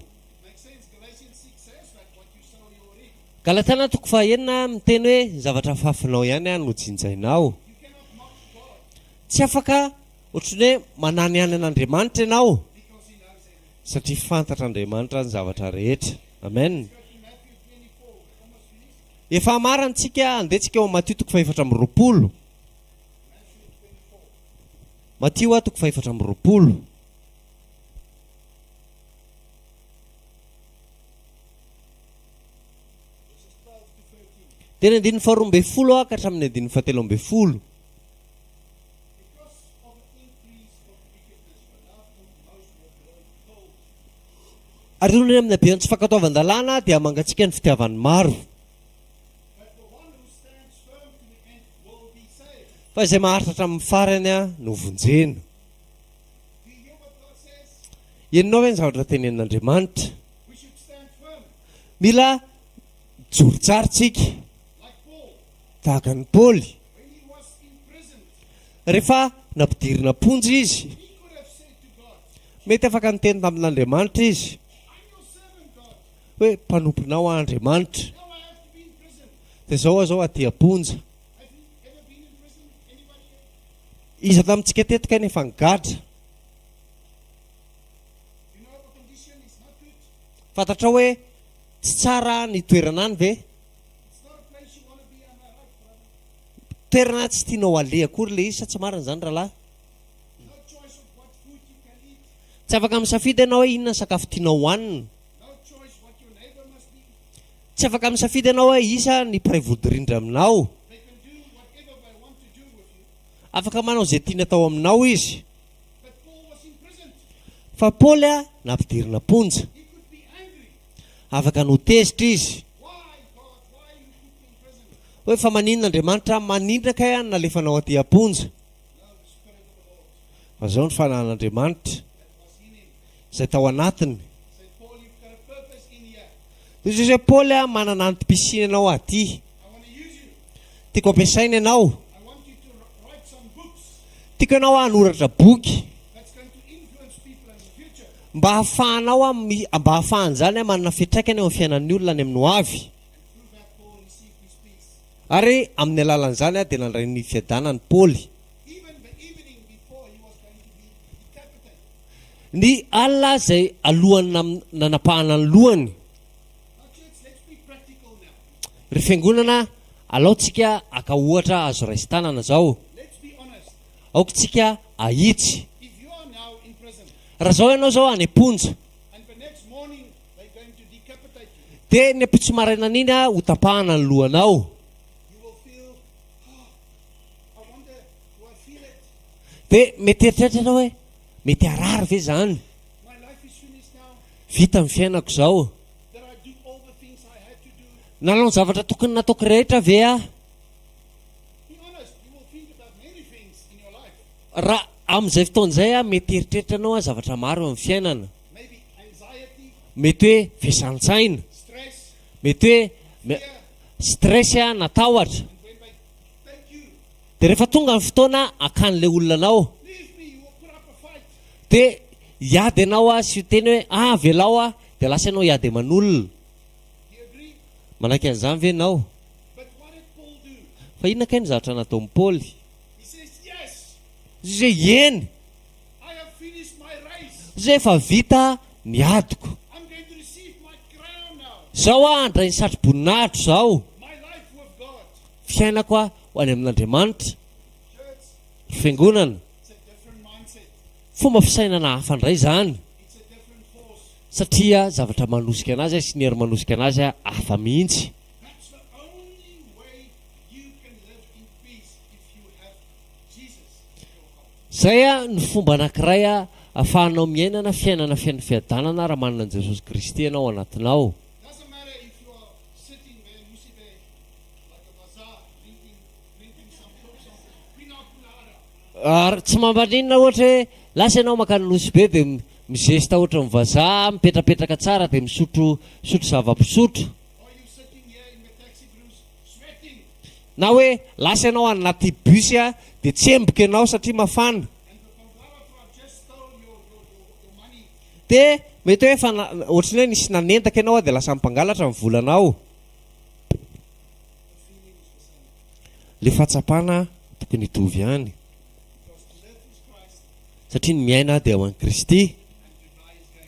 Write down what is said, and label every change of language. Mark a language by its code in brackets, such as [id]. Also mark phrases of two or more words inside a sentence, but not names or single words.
[en] Makes sense? Galatians 6 says that what you sow, you will reap. [mg] Galatana toko fahaenina miteny hoe ny zavatra fafinao ihany a no jinjainao. [en] You cannot mock God [mg] Tsy afaka ohatran'ny hoe manany ihany an'Andriamanitra ianao [en] because He knows everything. [mg] satria fantatra Andriamanitra ny zavatra rehetra. [en] Amen. Go to Matthew 24. We're almost finished. [mg] Efa marantsika andehantsika ao amin'ny Matio toko 4:20. [en] Matthew 24. [mg] Matio toko 4:20. [en] Verses 12 to 13. [mg] Tena 12 ka hatramin'ny 17. [en] Because of the increase of wickedness, the love of most will grow cold. [mg] Ary ony amin'ny abeany tsy fankatoavan-dalàna dia mangatsika ny fitiavan'ny maro. [en] But the one who stands firm to the end will be saved. [mg] Fa izay maharitra hatramin'ny farany a no vonjena. [en] Do you hear what God says? [mg] Ianao hoe ny zavatra tenenin'Andriamanitra. [en] We should stand firm, [mg] Mila joro tsara tsika [en] like Paul, [mg] tahaka ny Paoly. [en] when he was in prison. [mg] Rehefa nampidirina ponja izy, [en] He could have said to God, [mg] mety afaka niteny tamin'Andriamanitra izy [en] I'm your servant, God. [mg] hoe mpanomponao Andriamanitra. [en] Now I have to be in prison. [mg] Dia zao aho aty aponja. [en] Have you ever been in prison? Anybody here? [mg] Iza tamintsika tetika nefa nigadra. [en] You know the condition is not good. [mg] Fantatra hoe tsy tsara ny toerana any ve? [en] It's not a place you want to be. Am I right, brother? [mg] Toerana tsy tianao aleha akory le izy sa tsy marina zany rahalahy. [en] No choice of what food you can eat. [mg] Tsy afaka misafidy ianao hoe inona sakafo tianao hohanina. [en] No choice what your neighbor must be. [mg] Tsy afaka misafidy ianao hoe isa ny mpiray vodirindra aminao. [en] They can do whatever they want to do with you. [mg] Afaka manao izay tiana atao aminao izy. [en] But Paul was in prison. [mg] Fa Paoly a nampidirina ponja. [en] He could be angry. [mg] Afaka notezitra izy [en] Why, God? Why you put me in prison? [mg] hoe fa maninon'Andriamanitra manindraka iah nalefanao aty aponja. [en] No, the Spirit of the Lord [mg] Fa zao ny fanahin'Andriamanitra [en] that was in him. [mg] izay tao anatiny. [en] Said, Paul, you've got a purpose in here. [mg] Izy hoe Paoly a manana antom-pisiana anao aty. [en] I want to use you. [mg] Tiako ampiasaina ianao. [en] I want you to write some books [mg] Tiako ianao hanoratra boky [en] that's going to influence people in the future. [mg] mba hahafahanao mba hahafahan'izany a manana fitraikany eo amin'ny fiainan'ny olona any amin'ny ho avy. [en] And through that, Paul received his peace. [mg] Ary amin'ny alalan'izany a dia nandray ny fiadanany Paoly. [en] Even the evening before he was going to be decapitated. [mg] Ny alina izay alohany nanapahana ny lohany. [en] Now, church, let's be practical now. [mg] Ry fiangonana alaontsika aka ohatra azo raisin-tanana zao. [en] Let's be honest. [mg] Aokontsika ahitsy. [en] If you are now in prison [mg] Raha zao ianao zao any aponja [en] and the next morning they're going to decapitate you, [mg] dia ny ampitso maraina iny a ho tapahana ny lohanao. [en] you will feel, oh, I wonder, do I feel it? [mg] dia mety eritreritra ianao hoe mety arary ve zany [en] My life is finished now. [mg] vita amin'ny fiainako izao [en] That I do all the things I had to do. [mg] nanao ny zavatra tokony nataoko rehetra ve a [en] Be honest, you will think about many things in your life. [mg] raha amin'izay fotoan'izay a mety eritreritra anao a zavatra maro amin'ny fiainana [en] Maybe anxiety, [mg] mety hoe fiasantsaina [en] stress, [mg] mety hoe stress a natahotra [en] and when they take you, [mg] dia rehefa tonga ny fotoana akan'ilay olona anao [en] leave me, you will put up a fight. [mg] dia hiady anao a sy teny hoe velao a dia lasa ianao hiady aman'olona [en] Do you agree? [mg] manaiky an'izany ve ianao [en] But what did Paul do? [mg] fa inona kay ny zavatra nataon'ny paoly [en] He says, yes, [mg] zay eny [en] I have finished my race. [mg] zay efa vita ny adiko [en] I'm going to receive my crown now. [mg] zao a andray ny satro-boninahitro zao [en] My life with God. [mg] fiainako a ho any amin'Andriamanitra [en] Church, [mg] fiangonana [en] it's a different mindset. [mg] fomba fisainana hafa indray zany [en] It's a different force. [mg] satria zavatra manosika anazy sy ny hery manosika anazy a hafa mihitsy [en] That's the only way you can live in peace if you have Jesus in your heart. [mg] zay a ny fomba anankiray a ahafahanao miainana fiainana fiainana fiadanana raha manana an' Jesosy Kristy ianao anatinao [en] Doesn't matter if you are sitting there, you sit there like a bazaar, drinking some pina colada. [mg] tsy mambaninona ohatra hoe lasa ianao makany nosy be dia mizesta ohatra mivazaha mipetrapetraka tsara dia misotro zava-pisotro [en] Or you sitting here in the taxi blues, sweating, [mg] na hoe lasa ianao anaty busy a dia tsemboka ianao satria mafana [en] and the photographer just stole your money. [mg] dia mety hoe ohatrany hoe nisy nanentaka ianao a dia lasa mimpangalatra ny volanao le fahatsapana tokony hitovy ihany [en] Because to live is Christ [mg] satria ny miaina dia ho an'i Kristy [en] and to die is gain.